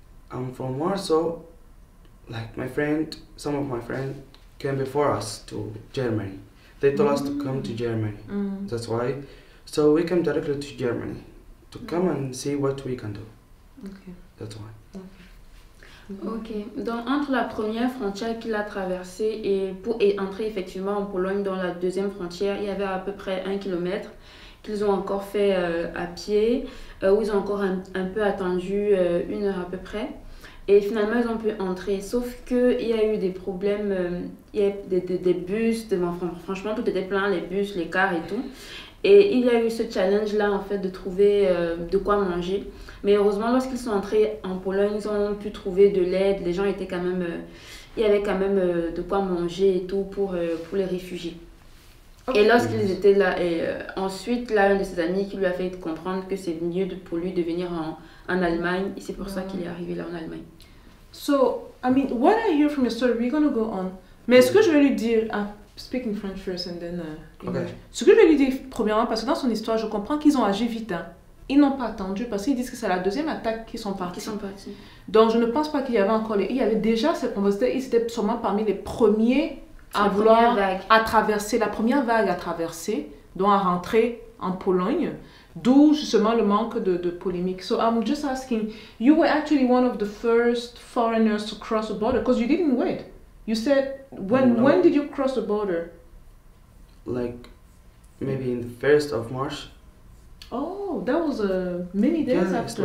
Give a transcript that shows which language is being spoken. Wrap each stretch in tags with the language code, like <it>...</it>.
<en>And from Warsaw, like some of my friends came before us to Germany. They told us to come to Germany. That's why. So we came directly to Germany to come and see what we can do. Okay. That's why.</en> <fr>Ok, donc entre la première frontière qu'il a traversée et entrer effectivement en Pologne, dans la deuxième frontière, il y avait à peu près 1 kilomètre qu'ils ont encore fait à pied, où ils ont encore un peu attendu 1 heure à peu près. Et finalement, ils ont pu entrer, sauf qu'il y a eu des problèmes, il y a des bus, franchement, tout était plein, les bus, les cars et tout. Et il y a eu ce challenge-là, en fait, de trouver de quoi manger. Mais heureusement, lorsqu'ils sont entrés en Pologne, ils ont pu trouver de l'aide. Les gens étaient quand même... il y avait quand même de quoi manger et tout pour les réfugiés. Okay. Et lorsqu'ils étaient là, ensuite, là, un de ses amis qui lui a fait comprendre que c'est mieux pour lui de venir en Allemagne. Et c'est pour ça qu'il est arrivé là en Allemagne.</fr> <en>So, I mean, what I hear from your story, we're going to go on.</en> <fr>Mais est-ce que je vais lui dire...</fr> <en>Speaking French first and then English. Okay.</en> <fr>Ce que je vais lui dire, premièrement, parce que dans son histoire, je comprends qu'ils ont agi vite. Hein. Ils n'ont pas attendu parce qu'ils disent que c'est la deuxième attaque qu'ils sont partis. Donc, je ne pense pas qu'il y avait encore il y avait déjà cette conversation. Ils étaient sûrement parmi les premiers à vouloir traverser, la première vague à traverser, donc à rentrer en Pologne. D'où justement le manque de polémique.</fr> <en>So I'm just asking, you were actually one of the first foreigners to cross the border because you didn't wait. You said, when did you cross the border? Like, maybe in the 1st of March. Oh, that was many days after.</en>